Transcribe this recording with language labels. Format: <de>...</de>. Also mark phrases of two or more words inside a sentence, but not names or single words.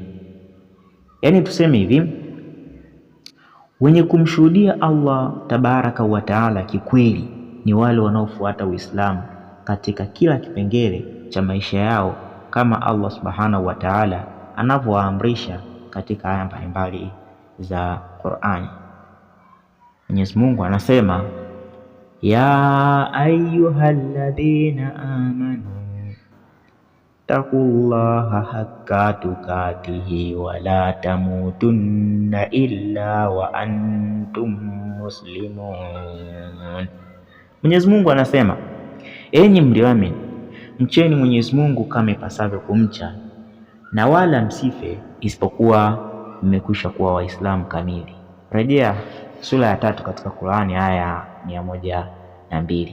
<sw>Yaani tuseme hivi, wenye kumshuhudia Allah</sw> <ar>تبارك وتعالى</ar> <sw>kikweli ni wale wanaofuata Uislamu katika kila kipengele cha maisha yao kama Allah</sw> <ar>سبحانه وتعالى</ar> <sw>anavyoamrisha katika aya mbalimbali za Qur'ani. Mwenyezi Mungu anasema,</sw> <ar>يا أيها الذين آمنوا اتقوا الله حق تقاته ولا تموتن إلا وأنتم مسلمون.</ar> <sw>Mwenyezi Mungu anasema, enyi mlioamini, mcheni Mwenyezi Mungu kama ipasavyo kumcha, na wala msife isipokuwa mmekwisha kuwa Waislamu kamili. Rejea sura ya 3 katika Qur'ani aya 102.</sw>